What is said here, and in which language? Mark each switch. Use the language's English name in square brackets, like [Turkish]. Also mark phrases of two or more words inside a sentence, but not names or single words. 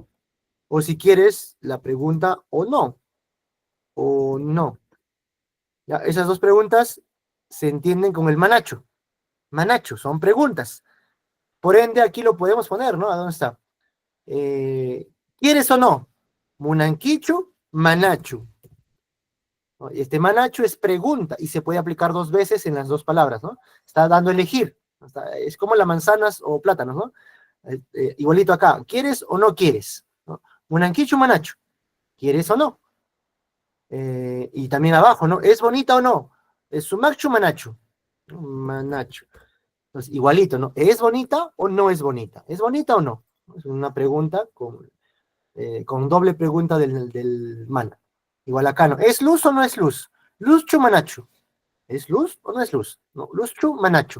[Spanish] O si quieres, la pregunta o no. Ya, esas dos preguntas se entienden con el manacho. Manacho, son preguntas. Por ende, aquí lo podemos poner, ¿no? ¿A dónde está? ¿Quieres o no? [Quechua] Munanquichu, manachu. [Spanish] ¿No? Este manachu es pregunta y se puede aplicar dos veces en las dos palabras, ¿no? Está dando a elegir. Es como las manzanas o plátanos, ¿no? Igualito acá. ¿Quieres o no quieres? ¿No? [Quechua] Munanquichu, manachu. [Spanish] ¿Quieres o no? Y también abajo, ¿no? ¿Es bonita o no? [Quechua] Es sumachu, manachu. Manachu. [Spanish] Entonces, igualito, ¿no? ¿Es bonita o no es bonita? ¿Es bonita o no? Es una pregunta con doble pregunta del mana. Igual acá, ¿no? ¿Es luz o no es luz? [Quechua] Luz chu manachu. [Spanish] ¿Es luz o no es luz? No, [Quechua] luz chu manachu.